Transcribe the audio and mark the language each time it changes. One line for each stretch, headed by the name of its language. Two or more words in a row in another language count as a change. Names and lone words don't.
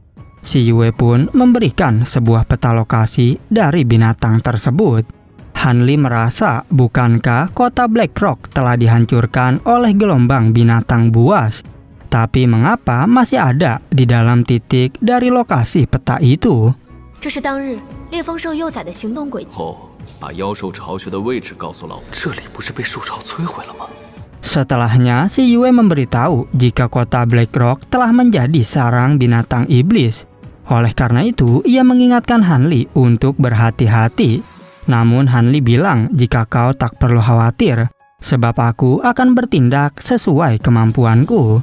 Indonesian: Si Yue pun memberikan sebuah peta lokasi dari binatang tersebut. Hanli merasa bukankah kota Black Rock telah dihancurkan oleh gelombang binatang buas? Tapi mengapa masih ada di dalam titik dari lokasi peta itu?
Chinese: 这是当日烈风兽幼崽的行动轨迹。哦， 把妖兽巢穴的位置告诉老夫。这里不是被兽巢摧毁了吗？
Indonesian: Setelahnya, si Yue memberitahu jika kota Black Rock telah menjadi sarang binatang iblis. Oleh karena itu, ia mengingatkan Hanli untuk berhati-hati. Namun Hanli bilang jika kau tak perlu khawatir, sebab aku akan bertindak sesuai kemampuanku.